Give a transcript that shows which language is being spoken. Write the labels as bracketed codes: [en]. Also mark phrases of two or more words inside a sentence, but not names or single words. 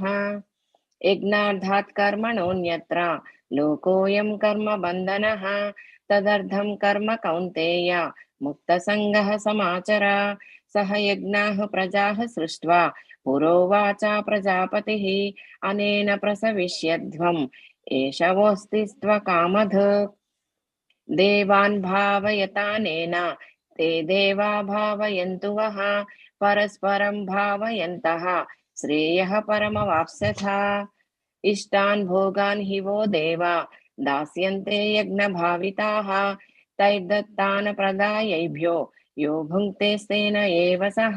[sa] యజ్ఞార్థాత్ కర్మణోన్యత్ర లోకోయం కర్మ బంధనః తదర్థం కర్మ కౌంతేయ ముక్తసంగః సమాచర. సహ యజ్ఞాః ప్రజాః సృష్ట్వా పురోవాచ ప్రజాపతిః అనేన ప్రసవిష్యధ్వం ఏషవోస్తిస్త్వ కామధుక్. దేవాన్ భావయతానేన ते देवा भावयन्तु वः परस्परं भावयन्तः श्रेयः परमवाप्स्यथ. इष्टान् भोगान् हि वो देवा दास्यन्ते यज्ञभाविताः तैर्दत्तान् प्रदायैभ्यो यो भुङ्क्तेस्तेन एव सः.